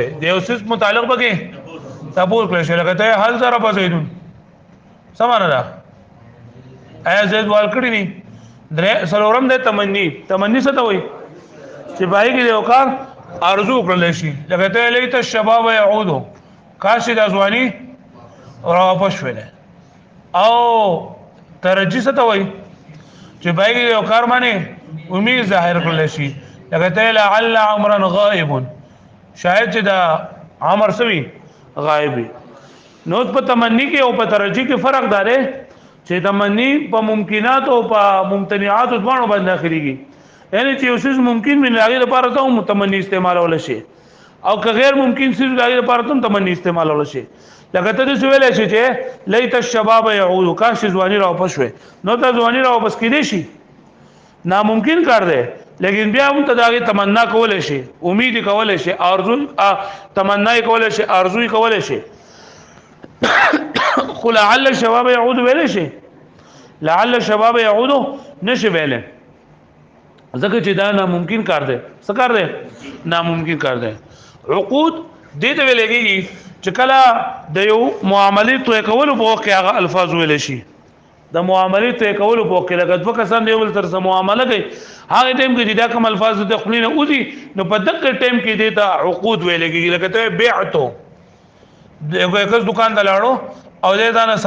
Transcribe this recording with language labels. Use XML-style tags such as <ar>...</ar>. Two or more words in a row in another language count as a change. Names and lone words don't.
<ps>د یو څه متعلق بګه تپوس کړل شوی لکه ته</ps> <ar>هل ضرب زیدون</ar> <ps>سمانه ده ایا زید وال کړی ني درې سلورم د تمنی څه ته وای چې پای کې یو کار ارزو کړل شي لکه ته</ps> <ar>لیت الشباب</ar> <ps>يعود کاش د ځواني را واپس وله او ترجی څه ته وای چې پای کې یو کار باندې امید ظاهر کړل شي لکه ته</ps> <ar>لعل عمرا غائب</ar> <ps>شاید چې دا عمر سوي غائب نو په تمنی کې او په ترجی کې فرق داره چې تمنی په ممکنات او په ممتنعات دوانو باندې داخليږي یعنی چې اوسه ممکن من هغه لپاره ته متمنی استعمالول شي او که غیر ممکن سي هغه لپاره ته تمنی استعمالول شي لکه ته څه ویل شي چې</ps> <ar>لیت الشباب يعود</ar> <ps>کاش ځواني را واپس وي نو ته ځواني را واپس کیدې شي ناممکن کار دی لیکن بیا هم ته داغه تمنا کول شي امید کول شي ارزو تمنا کول شي ارزو کول شي خو</ps> <ar>لعل الشباب يعود</ar> <ps>ویل شي</ps> <ar>لعل الشباب يعود</ar> <ps>نشي ویل ځکه چې دا ناممکن کار دی څه کار دی ناممکن کار دی عقود دې ته ویل کېږي چې کله د یو معاملې توې کول په وخت کې هغه الفاظ ویل شي د معاملې توې کول په وخت کې لکه دوه کسان دی ول تر سره معامله کوي هغه ټیم کې دا کوم الفاظ د خپلینه اوځي نو په دغه ټیم کې دې ته عقود ویل کېږي لکه ته بیعتو دغه کس دکان ته لاړو او دې ځان سره</ps>